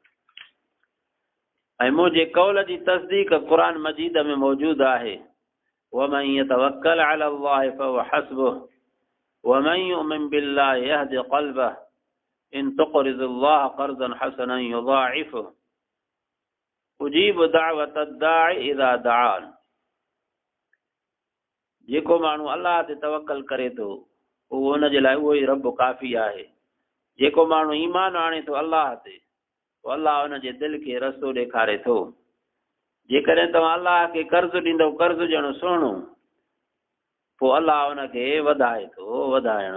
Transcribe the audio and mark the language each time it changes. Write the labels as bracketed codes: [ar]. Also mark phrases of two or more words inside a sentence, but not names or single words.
[sd] ऐं मुंहिंजे कौल जी तस्दीक क़ुरान मजीद में मौजूदु आहे, [ar] ومن يتوكل على الله فهو حسبه ومن يؤمن بالله يهد قلبه إن تقرضوا الله قرضا حسنا يضاعفه أجيب دعوة الداع إذا دعان. [sd] जेको माण्हू अलाह ते तवक्कल करे थो उहो उन जे लाइ उहो ई रब काफ़ी आहे। जेको माण्हू ईमान आणे थो अलाह ते, पोइ अलाह उन जे दिलि खे रस्तो ॾेखारे थो। जेकॾहिं तव्हां अलाह खे कर्ज़ ॾींदव, कर्ज़ ॼणो सुहिणो, पोइ अलाह उनखे वधाए थो वधाइण।